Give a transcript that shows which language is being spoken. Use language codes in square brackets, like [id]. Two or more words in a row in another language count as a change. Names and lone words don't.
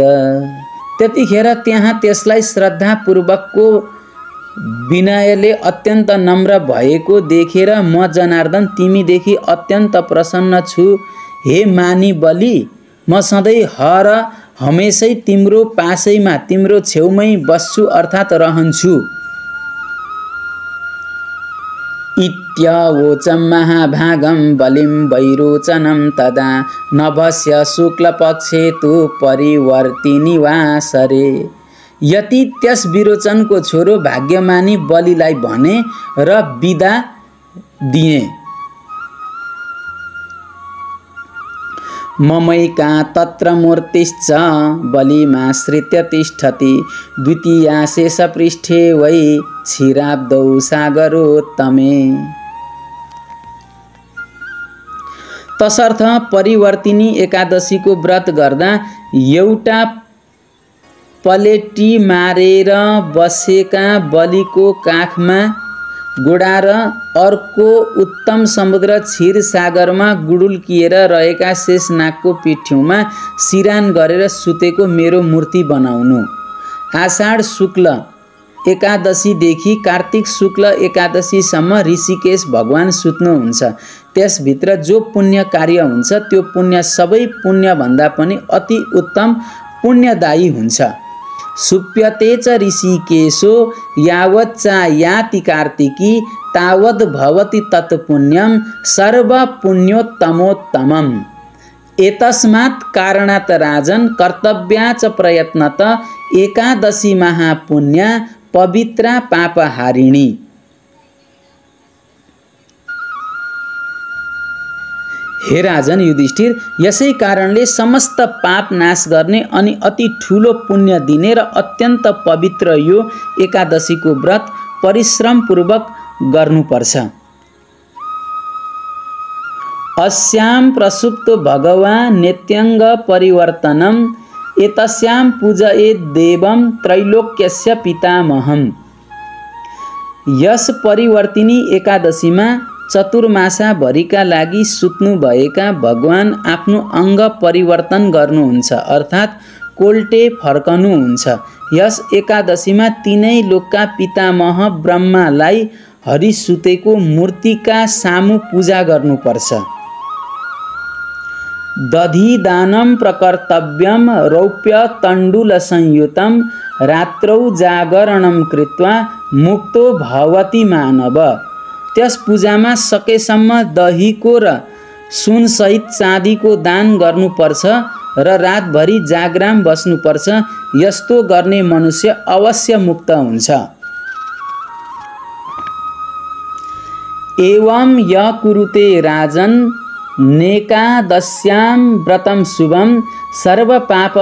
[ne] त्यतिखेर त्यहाँ त्यसलाई श्रद्धापूर्वकको विनयले अत्यन्त नम्र भएको देखेर म जनार्दन तिमीदेखि अत्यन्त प्रसन्न छु। हे मानी बलि, म सधैँ हर हमेशै तिम्रो पासैमा तिम्रो छेउमै बस्छु अर्थात् रहन्छु। [sa] इत्यवोचं महाभागं बलिं वैरोचनं तदा नभस्य शुक्लपक्षे तु परिवर्तिनी वासरे। [ne] यति त्यस विरोचनको छोरो भाग्यमानी बलिलाई भने र बिदा दिए। [sa] ममैका तत्र मूर्तिश्च बलिमाश्रित्य तिष्ठति, द्वितीया शेषपृष्ठे वै क्षीराब्दौ सागरोत्तमे। [ne] तसर्थ परिवर्तिनी एकादशीको व्रत गर्दा एउटा पलेटी मारेर बसेका बलिको काखमा गोडा र अर्को उत्तम समुद्र क्षीर सागरमा गुडुल्किएर रहेका शेषनागको पिठ्यौमा सिरान गरेर सुतेको मेरो मूर्ति बनाउनु। आषाढ शुक्ल एकादशीदेखि कार्तिक शुक्ल एकादशीसम्म ऋषिकेश भगवान सुत्नुहुन्छ। त्यसभित्र जो पुण्य कार्य हुन्छ त्यो पुण्य सबै पुण्यभन्दा पनि अति उत्तम पुण्यदायी हुन्छ। [sa] सुप्यते च ऋषिकेशो यावच्चायाति कार्तिकी तावद् भवति तत्पुण्यं सर्वपुण्योत्तमोत्तमम्। एतस्मात् कारणात् राजन् कर्तव्या च प्रयत्नत एकादशी महापुण्या पवित्रा पापहारिणी। [ne] हे राजन युधिष्ठिर, यसै कारणले समस्त पाप नाश गर्ने अनि अति ठुलो पुण्य दिने र अत्यन्त पवित्र यो एकादशीको व्रत परिश्रमपूर्वक गर्नुपर्छ। [sa] अस्यां प्रसुप्तो भगवान् नित्यङ्ग परिवर्तनम् एतस्यां पूजयेत् देवं त्रैलोक्यस्य पितामहम्। [ne] यस परिवर्तिनी एकादशीमा चतुर्मासाभरिका लागि सुत्नुभएका भगवान आफ्नो अङ्ग परिवर्तन गर्नुहुन्छ अर्थात् कोल्टे फर्कनुहुन्छ। यस एकादशीमा तीनै लोकका पितामह ब्रह्मालाई हरिसुतेको मूर्तिका सामु पूजा गर्नुपर्छ। [sa] दधिदानं प्रकर्तव्यं रौप्य तण्डुल संयुतं रात्रौ जागरणं कृत्वा मुक्तो भवति मानव। [ne] त्यस पूजामा सकेसम्म दहीको र सुनसहित चाँदीको दान गर्नुपर्छ र रातभरि जागराम बस्नुपर्छ। यस्तो गर्ने मनुष्य अवश्य मुक्त हुन्छ। [sa] एवं य कुरुते राजन् नेकादश्यां व्रतं शुभं सर्वपापहरं